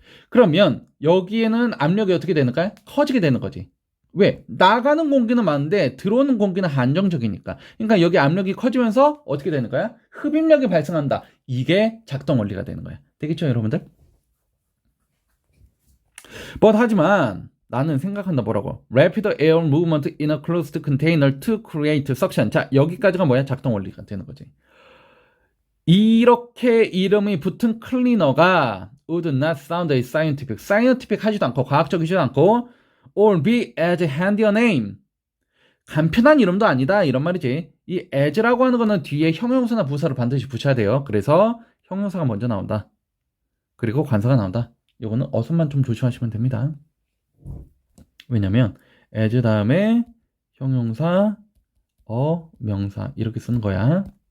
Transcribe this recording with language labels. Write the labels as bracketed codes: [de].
[ko] 그러면 여기에는 압력이 어떻게 되는가? 커지게 되는 거지. 왜? 나가는 공기는 많은데 들어오는 공기는 한정적이니까. 그러니까 여기 압력이 커지면서 어떻게 되는 거야? 흡입력이 발생한다. 이게 작동 원리가 되는 거야. 되겠죠, 여러분들? 하지만 나는 생각한다 뭐라고? [en] Rapid air movement in a closed container to create suction. [ko] 자, 여기까지가 뭐야? 작동 원리가 되는 거지. 이렇게 이름이 붙은 클리너가 [en] would not sound scientific. scientific [ko] 하지도 않고 과학적이지도 않고 [en] or be as handy a name. [ko] 간편한 이름도 아니다 이런 말이지. 이 as라고 하는 거는 뒤에 형용사나 부사를 반드시 붙여야 돼요. 그래서 형용사가 먼저 나온다. 그리고 관사가 나온다. 이거는 어순만 좀 조심하시면 됩니다. 왜냐면 as 다음에 형용사, 명사 이렇게 쓰는 거야.